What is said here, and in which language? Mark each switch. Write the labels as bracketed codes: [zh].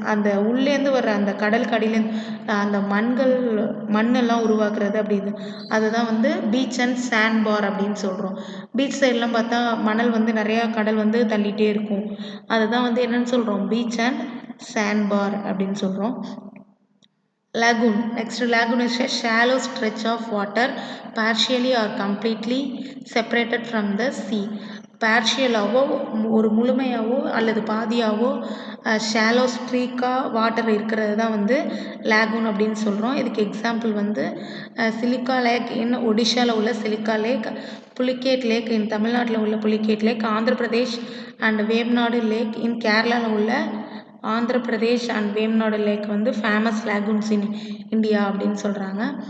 [ta] அந்த உள்ளேருந்து வர்ற அந்த கடலுக்கு அடியிலேருந்து அந்த மண்ணெல்லாம் உருவாக்குறது அப்படின்னு அதுதான் வந்து பீச் அண்ட் சாண்ட் பார் அப்படின்னு சொல்கிறோம். பீச் சைட்லாம் பார்த்தா மணல் வந்து நிறையா கடல் வந்து தள்ளிகிட்டே இருக்கும். அதுதான் வந்து என்னென்னு சொல்கிறோம், பீச் அண்ட் சாண்ட் பார் அப்படின்னு சொல்கிறோம். [en] Lagoon. Next, lagoon is a shallow stretch of water partially or completely separated from the sea. [ta] பார்ஷியலாவோ ஒரு முழுமையாவோ அல்லது பாதியாவோ ஷாலோ ஸ்ட்ரீக்காக வாட்டர் இருக்கிறது தான் வந்து லேகூன் அப்படின்னு சொல்கிறோம். இதுக்கு எக்ஸாம்பிள் வந்து சிலிக்கா லேக் இன் ஒடிஷாவில் உள்ள சிலிக்கா லேக், புலிகேட் லேக் இன் தமிழ்நாட்டில் உள்ள புலிகேட் லேக், ஆந்திர பிரதேஷ் அண்ட் வேம்நாடு லேக் இன் கேரளாவில் உள்ள ஆந்திர பிரதேஷ் அண்ட் வேம்நாடு லேக் வந்து ஃபேமஸ் லேகூன்ஸ் இன் இந்தியா அப்படின்னு சொல்கிறாங்க.